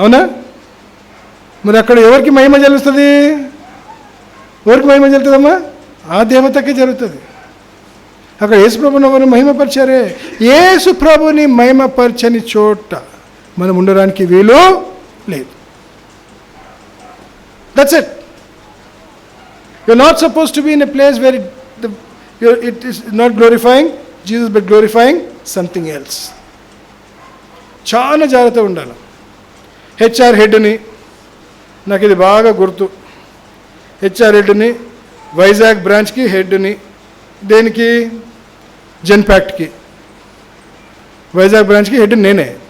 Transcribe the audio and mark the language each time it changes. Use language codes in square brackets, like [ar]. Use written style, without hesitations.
[te] అవునా? మరి అక్కడ ఎవరికి మహిమ జరుగుతుంది? ఎవరికి మహిమ జరుగుతుందమ్మా? ఆ దేవతకే జరుగుతుంది. అక్కడ యేసుప్రభుని ఎవరు మహిమపరిచారే? యేసుప్రభుని మహిమపరచని చోట మనం ఉండడానికి వీలు లేదు. [en] That's it. You're not supposed to be in a place where it is not glorifying Jesus but glorifying something else. [te] చాలా జాగ్రత్తగా ఉండాలి. హెచ్ఆర్ హెడ్ని, నాకు ఇది బాగా గుర్తు, హెచ్ఆర్ హెడ్ని వైజాగ్ బ్రాంచ్కి హెడ్ని, దేనికి? జెన్పాక్ట్కి. వైజాగ్ బ్రాంచ్కి హెడ్ నేనే.